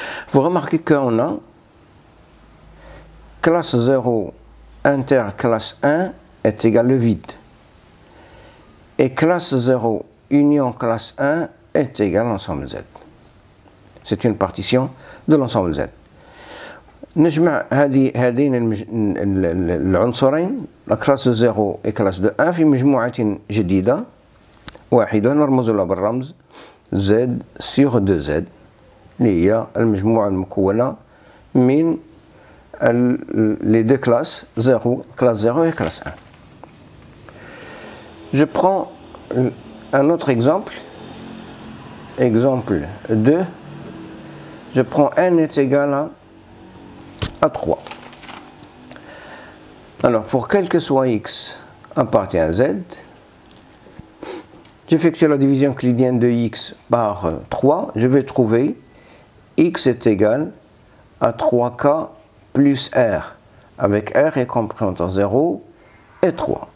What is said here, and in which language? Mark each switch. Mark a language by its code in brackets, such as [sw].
[fr] Vous remarquez qu'on a classe 0 inter classe 1 est égal le vide. Et classe 0 union classe 1 est égal à l'ensemble Z. C'est une partition de l'ensemble Z. [ar] نجمع هذين العنصرين كلاس 0 و كلاس 1 في مجموعة جديدة واحدة نرمز لها بالرمز Z sur 2Z، اللي هي المجموعة المكونة من [fr] les deux classes 0 classe 0 et classe 1. Je prends un autre exemple, exemple 2. Je prends n est égal à 3. Alors, pour quel que soit x appartient à z, j'effectue la division euclidienne de x par 3, je vais trouver x est égal à 3k plus r, avec r est compris entre 0 et 3.